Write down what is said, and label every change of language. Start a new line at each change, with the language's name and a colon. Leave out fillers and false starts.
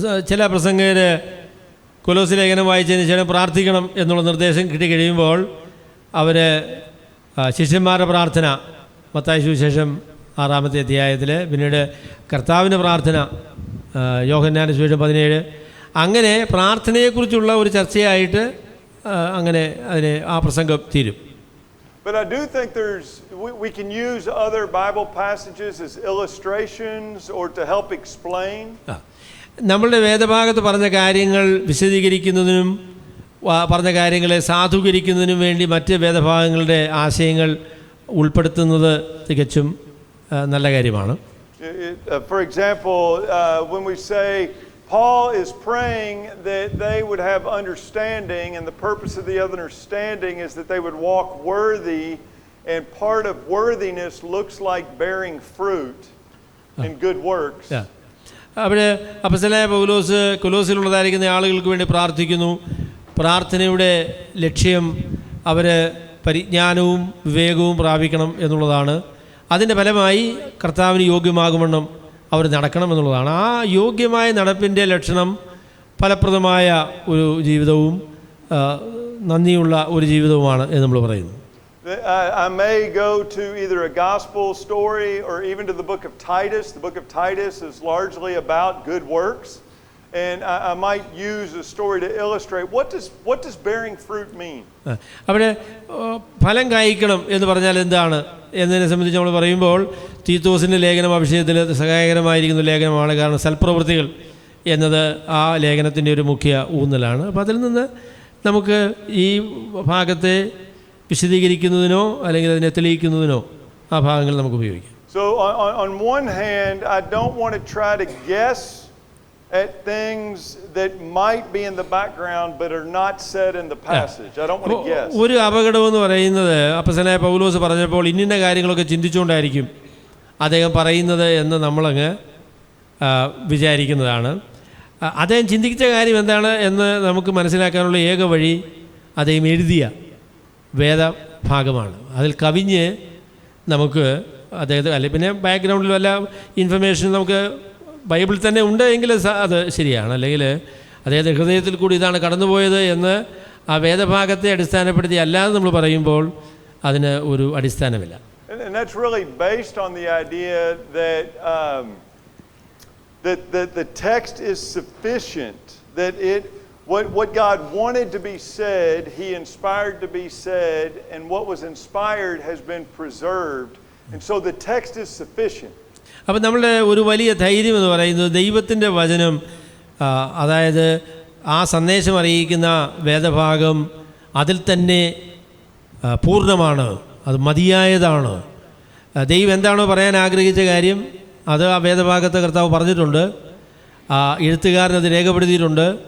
Malayalam: ചില പ്രസംഗകർ കൊലോസ്യ ലേഖനം വായിച്ചതിന് ശേഷം പ്രാർത്ഥിക്കണം എന്നുള്ള നിർദ്ദേശം കിട്ടിക്കഴിയുമ്പോൾ അവർ ശിഷ്യന്മാരുടെ പ്രാർത്ഥന മത്തായി സുവിശേഷം 6-ാമത്തെ അധ്യായത്തിൽ, പിന്നീട് കർത്താവിൻ്റെ പ്രാർത്ഥന യോഹന്നാന്റെ സുവിശേഷം 17, അങ്ങനെ പ്രാർത്ഥനയെക്കുറിച്ചുള്ള ഒരു ചർച്ചയായിട്ട് അങ്ങനെ അതിനെ ആ പ്രസംഗം തീരും.
English: But I do think we can use other Bible passages as illustrations or to help explain.
Malayalam: നമ്മളുടെ വേദഭാഗത്ത് പറഞ്ഞ കാര്യങ്ങൾ വിശദീകരിക്കുന്നതിനും പറഞ്ഞ കാര്യങ്ങളെ സാധൂകരിക്കുന്നതിനും വേണ്ടി മറ്റ് വേദഭാഗങ്ങളുടെ ആശയങ്ങൾ ഉൾപ്പെടുത്തുന്നത് തികച്ചും നല്ല കാര്യമാണ്.
English: For example, when we say Paul is praying that they would have understanding, and the purpose of the understanding is that they would walk worthy, and part of worthiness looks like bearing fruit in good works.
Malayalam: അവിടെ അപ്പോസ്തലനായ പൗലോസ് കൊലോസിലുള്ളതായിരിക്കുന്ന ആളുകൾക്ക് വേണ്ടി പ്രാർത്ഥിക്കുന്നു. പ്രാർത്ഥനയുടെ ലക്ഷ്യം അവർ പരിജ്ഞാനവും വിവേകവും പ്രാപിക്കണം എന്നുള്ളതാണ്. അതിൻ്റെ ഫലമായി കർത്താവിന് യോഗ്യമാകുമെന്നും അവർ നടക്കണം എന്നുള്ളതാണ്. ആ യോഗ്യമായ നടപ്പിൻ്റെ ലക്ഷണം ഫലപ്രദമായ ഒരു ജീവിതവും നന്ദിയുള്ള ഒരു ജീവിതവുമാണ് എന്ന് നമ്മൾ പറയുന്നു.
English: I may go to either a gospel story or even to the book of Titus. The book of Titus is largely about good works, and I might use a story to illustrate what does bearing fruit mean.
Malayalam: അവിടെ ഫലം കായ്ക്കണം എന്ന് പറഞ്ഞാൽ എന്താണ് എന്നതിനെ സംബന്ധിച്ച് നമ്മൾ പറയുമ്പോൾ തീത്തോസിൻ്റെ ലേഖനം ആ വിഷയത്തിൽ സഹായകരമായിരിക്കുന്ന ലേഖനമാണ്. കാരണം സൽപ്രവൃത്തികൾ എന്നത് ആ ലേഖനത്തിൻ്റെ ഒരു മുഖ്യ ഊന്നലാണ്. അപ്പോൾ അതിൽ നിന്ന് നമുക്ക് ഈ ഭാഗത്തെ വിശദീകരിക്കുന്നതിനോ അല്ലെങ്കിൽ അതിനെ തെളിയിക്കുന്നതിനോ ആ ഭാഗങ്ങൾ നമുക്ക് ഉപയോഗിക്കാം.
English: So on one hand, I don't want to try to guess at things that might be in the background but are not said in the passage. I don't want to guess.
Malayalam: ഒരു അപകടം എന്ന് പറയുന്നത് അപ്പോസ്തലനായ പൗലോസ് പറഞ്ഞപ്പോൾ ഇന്ന കാര്യങ്ങളൊക്കെ ചിന്തിച്ചുകൊണ്ടായിരിക്കും അദ്ദേഹം പറയുന്നത് എന്ന് നമ്മളങ്ങ് വിചാരിക്കുന്നതാണ്. അദ്ദേഹം ചിന്തിച്ച കാര്യം എന്താണ് എന്ന് നമുക്ക് മനസ്സിലാക്കാനുള്ള ഏക വഴി അദ്ദേഹം എഴുതിയ വേദഭാഗമാണ്. അതിൽ കവിഞ്ഞ് നമുക്ക് അദ്ദേഹത്തെ അല്ലെ പിന്നെ ബാക്ക്ഗ്രൗണ്ടിൽ വല്ല ഇൻഫർമേഷൻ നമുക്ക് ബൈബിളിൽ തന്നെ ഉണ്ട് എങ്കിൽ അത് ശരിയാണ്. അല്ലെങ്കിൽ അദ്ദേഹത്തിൻ്റെ ഹൃദയത്തിൽ കൂടി ഇതാണ് കടന്നുപോയത് എന്ന് ആ വേദഭാഗത്തെ അടിസ്ഥാനപ്പെടുത്തി അല്ലാതെ നമ്മൾ പറയുമ്പോൾ അതിന് ഒരു അടിസ്ഥാനമില്ല.
English: And that's really based on the idea that the text is sufficient, that what God wanted to be said, He inspired to be said, and what was inspired has been preserved, and so the text is sufficient.
Malayalam: അപ്പം നമ്മളുടെ ഒരു വലിയ ധൈര്യം എന്ന് പറയുന്നത് ദൈവത്തിൻ്റെ വചനം, അതായത് ആ സന്ദേശം അറിയിക്കുന്ന വേദഭാഗം അതിൽ തന്നെ പൂർണ്ണമാണ്, അത് മതിയായതാണ്. ദൈവം എന്താണോ പറയാൻ ആഗ്രഹിച്ച കാര്യം അത് ആ വേദഭാഗത്ത് കർത്താവ് പറഞ്ഞിട്ടുണ്ട്, എഴുത്തുകാരൻ അത് രേഖപ്പെടുത്തിയിട്ടുണ്ട്.